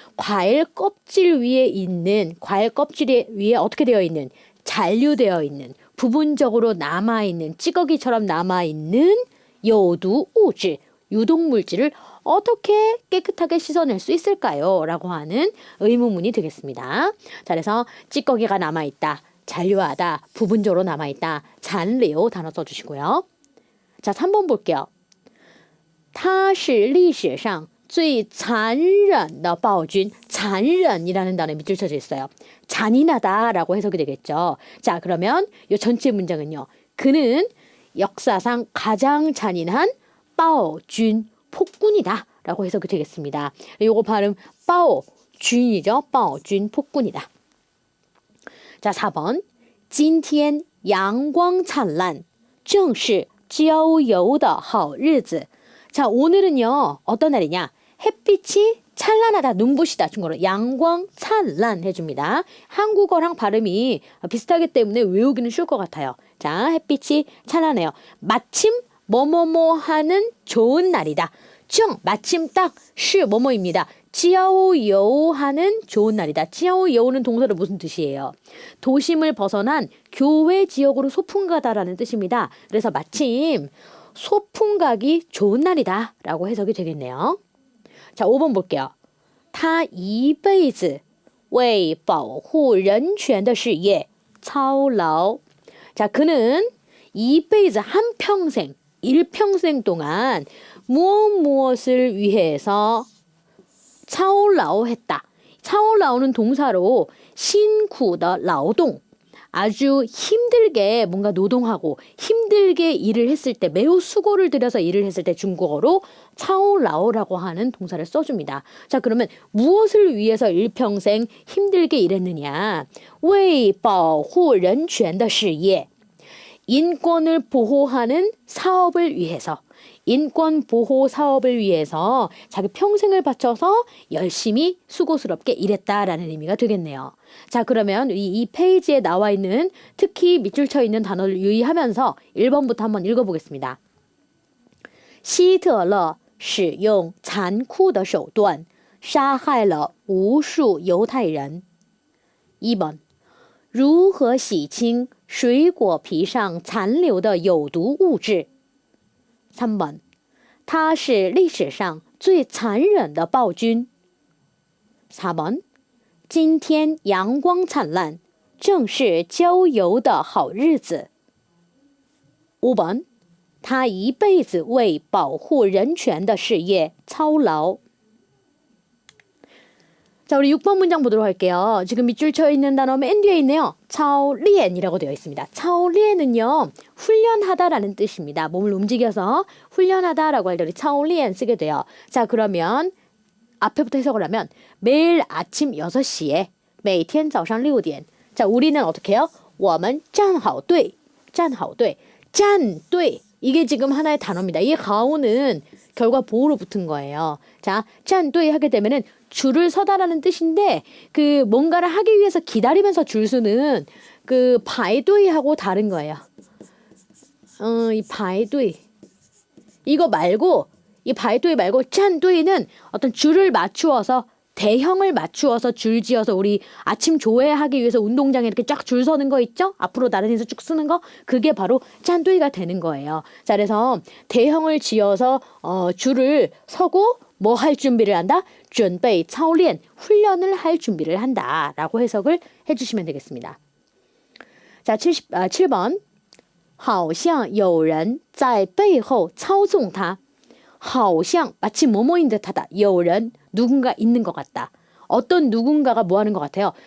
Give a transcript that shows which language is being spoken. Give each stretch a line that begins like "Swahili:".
Korean: 과일 껍질 위에 있는 과일 껍질 위에 어떻게 되어 있는 잔류되어 있는 부분적으로 남아있는 찌꺼기처럼 남아있는 요두 우질 유독물질을 어떻게 깨끗하게 씻어낼 수 있을까요? 라고 하는 의문문이 되겠습니다. 자, 그래서 찌꺼기가 남아있다. 잔류하다, 부분적으로 남아있다, 잔레오 단어 써주시고요. 자, 3번 볼게요.
Chinese: 他是历史上最残忍的暴君.
Korean: 잔忍이라는 단어에 밑줄 쳐져 있어요. 잔인하다라고 해석이 되겠죠. 자, 그러면 이 전체 문장은요. 그는 역사상 가장 잔인한 바오준, 폭군이다 라고 해석이 되겠습니다. 요거 발음 바오준이죠. 바오준, 폭군이다. 자, 4번.
Chinese: 今天阳光灿烂正是郊游的好日子.
Korean: 자, 오늘은요. 어떤 날이냐? 햇빛이 찬란하다, 눈부시다. 중국어로 양광 찬란 해줍니다. 한국어랑 발음이 비슷하기 때문에 외우기는 쉬울 것 같아요. 자, 햇빛이 찬란해요. 마침 뭐뭐뭐 하는 좋은 날이다. 정, 마침 딱, 시, 뭐뭐입니다. 지하오여우 하는 좋은 날이다. 지하오여우는 동사로 무슨 뜻이에요? 도심을 벗어난 교외 지역으로 소풍 가다라는 뜻입니다. 그래서 마침 소풍 가기 좋은 날이다 라고 해석이 되겠네요. 자, 5번 볼게요.
Chinese: 他一辈子为保护人权的事业操劳.
Korean: 자, 그는 이辈子 한평생, 일평생 동안 무엇을 위해서 차오라오 했다. 차오라오는 동사로 신쿠더 라오동. 아주 힘들게 뭔가 노동하고 힘들게 일을 했을 때 매우 수고를 들여서 일을 했을 때 중국어로 차오라오라고 하는 동사를 써줍니다. 자, 그러면 무엇을 위해서 일평생 힘들게 일했느냐?
Chinese: 为保护人权的事业.
Korean: 인권을 보호하는 사업을 위해서. 인권 보호 사업을 위해서 자기 평생을 바쳐서 열심히 수고스럽게 일했다라는 의미가 되겠네요. 자, 그러면 이 페이지에 나와 있는 특히 밑줄 쳐 있는 단어를 유의하면서 1번부터 한번 읽어보겠습니다.
Chinese: 希特勒使用残酷的手段杀害了无数犹太人. 2번 如何洗清水果皮上残留的有毒物质 3번 它是历史上最残忍的暴君 4번 今天阳光灿烂正是郊游的好日子 5번 他一辈子为保护人权的事业操劳
Korean: 자, 우리 6번 문장 보도록 할게요. 지금 밑줄 쳐 있는 단어 맨 뒤에 있네요. 차오리엔이라고 되어 있습니다. 차오리엔은요, 훈련하다라는 뜻입니다. 몸을 움직여서 훈련하다라고 할 때 우리 차오리엔 쓰게 돼요. 자, 그러면 앞에부터 해석을 하면 매일 아침 6시에
Chinese: 每天早上6点
Korean: 자, 우리는 어떻게 해요?
Chinese: 我们站好队 站好队 站队 이게 지금 하나의 단어입니다.
Korean: 이 가오는 결과 보호로 붙은 거예요. 자, 짠队 하게 되면은 줄을 서다라는 뜻인데 그 뭔가를 하기 위해서 기다리면서 줄 서는 그 바이도이하고 다른 거예요. 이 바이도이 이거 말고 이 바이도이 말고 짠도이는 어떤 줄을 맞추어서 대형을 맞추어서 줄 지어서 우리 아침 조회하기 위해서 운동장에 이렇게 쫙 줄 서는 거 있죠? 앞으로 나란히서 쭉 쓰는 거 그게 바로 짠도이가 되는 거예요. 자, 그래서 대형을 지어서 줄을 서고 뭐 할 준비를 한다?
Chinese: 准备操练
Korean: 훈련을 할 준비를 한다라고 해석을 해주시면 되겠습니다.
Chinese: 자, 7번 好像有人在背后操纵他好像
Korean: 마치 뭐뭐인 듯하다.
Chinese: 有人
Korean: 누군가 있는 것 같다. 어떤 누군가가 뭐 하는 것 같아요?